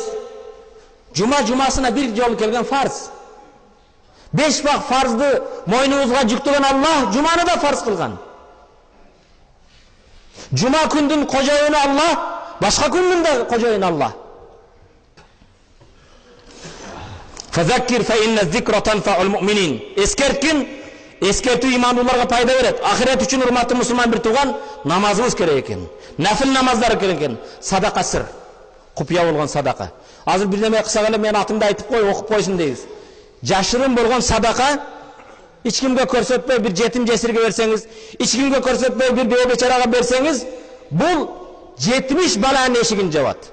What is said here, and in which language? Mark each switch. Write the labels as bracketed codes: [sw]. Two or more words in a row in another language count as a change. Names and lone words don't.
[ky] Жумасына бир жолу келген фарз. 5 вак фарзды мойнубузга жүктөгөн Аллах жуманы да фарз кылган. Жума күндүн кожоюну Аллах, башка күндүн да кожоюну Аллах. [ar] Fazakir fa inna zikra tanfa'ul mu'minin. [ky] Eskertkин, eskertүү имандууларга пайда берет. Ахирет үчүн урматтуу мусулман бир туган, намазыбыз керек экен. Нафил намаздар керек экен. Садака сыр. Купуя болгон садака. Азыр бир неме кылсак эле мен атымды айтып кой, окуп койсун дейбиз. Жашырын болгон садака эч кимге көрсөтпөй бир жетим жесирге берсеңиз, эч кимге көрсөтпөй бир бөө бечарага берсеңиз, бул 70 баланын эшигин жабат.